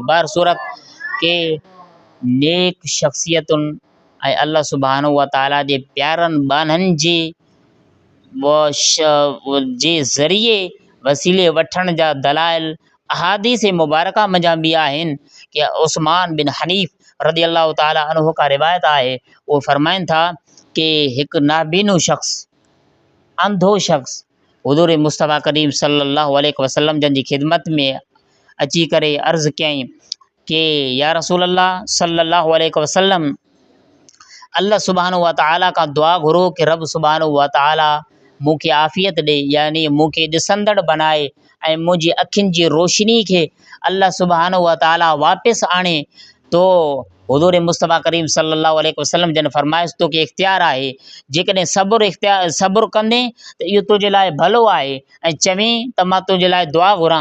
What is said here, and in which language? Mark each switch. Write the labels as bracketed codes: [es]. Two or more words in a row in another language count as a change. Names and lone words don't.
[sd] बर सूरत के नेक शख़्सियतुनि ऐं [ar] الله سبحانه وتعالى [sd] जे प्यारनि बाननि जे ज़रिए वसीले वठण जा दलाइल अहादीस मुबारका मंझां बि आहिनि कि उस्मान बिन हनीफ़ [ar] رضي الله تعالى عنه [sd] का रिवायत आहे, उहो फरमाइनि था कि हिकु नाबीनो शख़्स अंधो शख़्स हुज़ूर मुस्तफ़ा करीम [ar] صلى الله عليه وسلم [sd] जन जी ख़िदमत में अची करे अर्ज़ु कयईं कि [ar] يا رسول الله صلى الله عليه وسلم, الله سبحانه وتعالى [sd] का दुआ घुरो कि रब [ar] سبحانه وتعالى [sd] मूंखे आफ़ियत ॾे, यानी मूंखे ॾिसंदड़ बनाए ऐं मुंहिंजी अखियुनि जी रोशनी खे [ar] الله سبحانه وتعالى [sd] वापसि आणे। तो हुज़ूर मुस्तफ़ा करीम [ar] صلى الله عليه وسلم [sd] जन फरमाइश तोखे इख़्तियार आहे, जेकॾहिं सब्र कंदे त इहो तुंहिंजे लाइ भलो आहे, ऐं चवीं त मां तुंहिंजे लाइ दुआ घुरां।